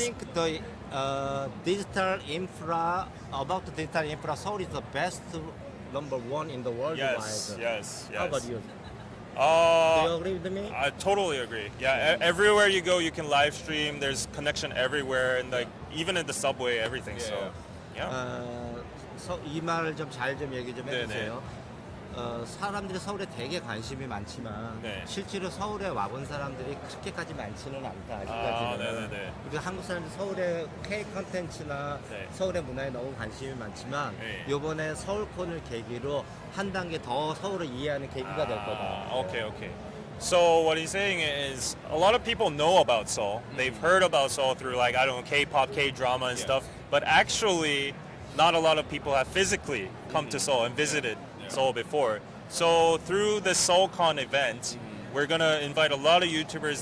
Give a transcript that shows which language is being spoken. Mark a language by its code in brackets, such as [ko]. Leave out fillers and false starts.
[en] I think the digital infra, about the digital infra, Seoul is the best number one in the world. Yes. How about you? Do you agree with me? I totally agree. Yeah, everywhere you go, you can live stream. There's connection everywhere, and like even in the subway, everything. So, yeah. [ko] 이 말을 좀 잘 좀 얘기 좀 해주세요. 사람들이 서울에 되게 관심이 많지만 네. 실제로 서울에 와본 사람들이 그렇게까지 많지는 않다 아직까지는. 그리고 한국 사람들이 서울의 K 컨텐츠나 네. 서울의 문화에 너무 관심이 많지만 네. 이번에 서울콘을 계기로 한 단계 더 서울을 이해하는 계기가 될 거다. [en] Okay. So what he's saying is a lot of people know about Seoul. They've heard about Seoul through like, I don't know, K-pop, K-drama and stuff. But actually, not a lot of people have physically come to Seoul and visited Seoul before. So through the Soulcon event, we're going to invite a lot of YouTubers.